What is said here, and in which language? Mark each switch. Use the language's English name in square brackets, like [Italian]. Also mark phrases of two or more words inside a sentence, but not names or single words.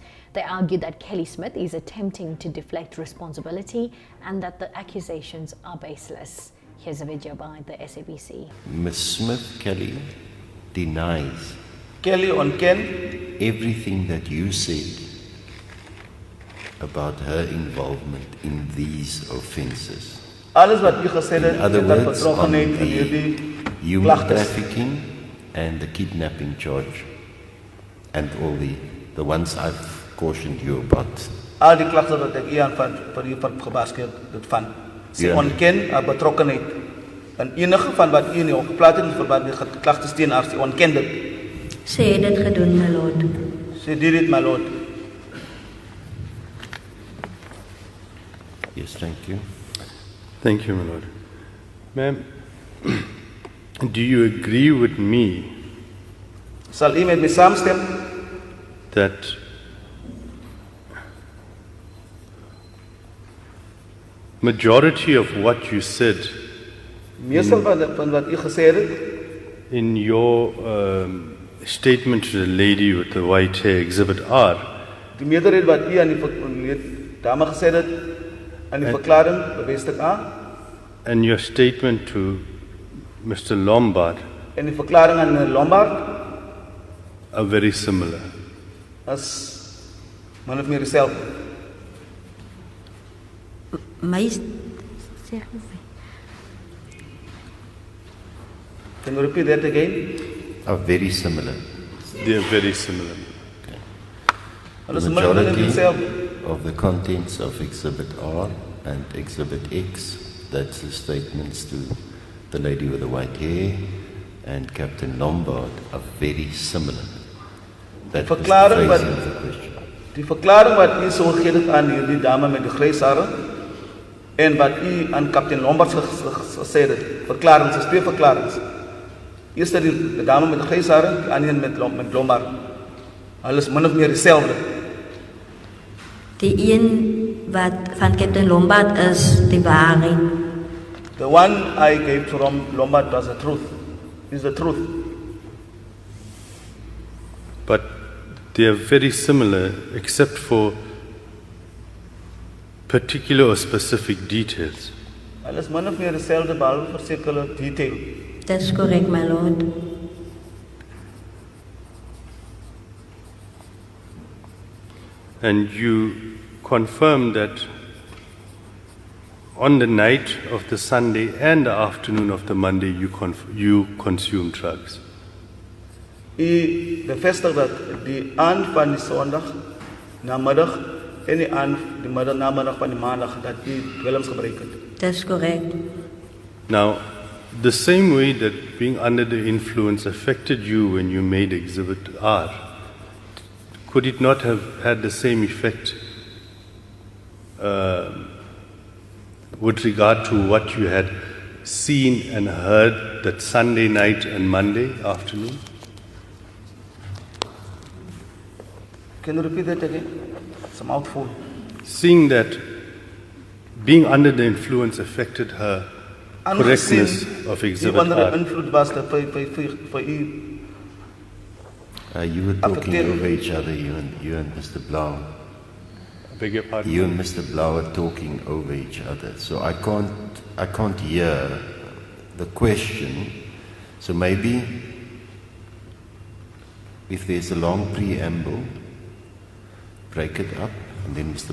[English] They argue that Kelly Smith is attempting to deflect responsibility and that the accusations are baseless. Here's a video by the SABC. Ms. Smith Kelly denies [Afrikaans] Kelly ontken [English] everything that you said about her involvement in these offences. [Afrikaans] Alles wat u gesê het, [English] In other [Afrikaans] dat [English] words, on [Afrikaans] betrokkenheid in [English] the [Afrikaans] hierdie [English] human [Afrikaans] klagtes. [English] trafficking and the kidnapping charge and all the ones I've cautioned you about. [Afrikaans] Al die klagtes wat ek u aan vir u gebaskeer dit van. Sy Ja. ontken haar betrokkenheid in enige van wat u in die geplaas het in verband met klagtes teen haar. Sy ontken dit. Sy het dit gedoen, [English] my lord. Sy did it, my lord. Yes, thank you. Thank you, my lord. Ma'am, do you agree with me [Afrikaans] Sal u met my saamstem [English] that majority of what you said [Afrikaans] meestal van wat u gesê het [English] in your statement to the lady with the white hair, Exhibit R, [Afrikaans] die meerderheid wat u aan die dame gesê het aan die verklaring bevestig aan [English] and your statement to Mr. Lombard [Afrikaans] en die verklaring aan Lombaard [English] are very similar. [Afrikaans] as min of meer dieselfde. [English] My Can you repeat that again? Are very similar. They are very similar. [Afrikaans] Hulle is [English] The [Afrikaans] min of meer [English] majority [Afrikaans] dieselfde. [English] of the contents of Exhibit R and Exhibit X, that's the statements to the lady with the white hair and Captain Lombard, are very similar. That was the [Afrikaans] Verklaring [English] phrasing [Afrikaans] wat- [English] of the question. [Afrikaans] Die verklaring wat u so gegee het aan hierdie dame met die grys hare en wat u aan kaptein Lombaard gesê het, verklaringe, is twee verklaringe. Eers dat die dame met die grys hare, die ander een met Lombaard. Hulle is min of meer dieselfde. die een wat van Captain Lombaard is die waarheid. [English] The one I gave from Lombard was the truth, is the truth. But they are very similar except for particular or specific details. [Afrikaans] Hulle is min of meer dieselfde behalwe vir sekere detail. Dis korrek, [English] my lord. And you confirm that on the night of the Sunday and the afternoon of the Monday you consume drugs. [Afrikaans] U bevestig dat die aand van die Sondag namiddag en die aand die middag namiddag van die Maandag dat u dwelms gebruik het. Dis korrek. [English] Now, the same way that being under the influence affected you when you made Exhibit R, could it not have had the same effect with regard to what you had seen and heard that Sunday night and Monday afternoon? Can you repeat that again? It's a mouthful. Seeing that being under the influence affected her correctness of [Afrikaans] u [English] Exhibit [Afrikaans] onder [English] R. [Afrikaans] invloed was dat vir u [English] You were talking Affected. over each other, you and Mr. Blau. Beg your pardon? You and Mr. Blau are talking over each other, so I can't hear the question. So maybe if there's a long preamble, break it up, and then Mr.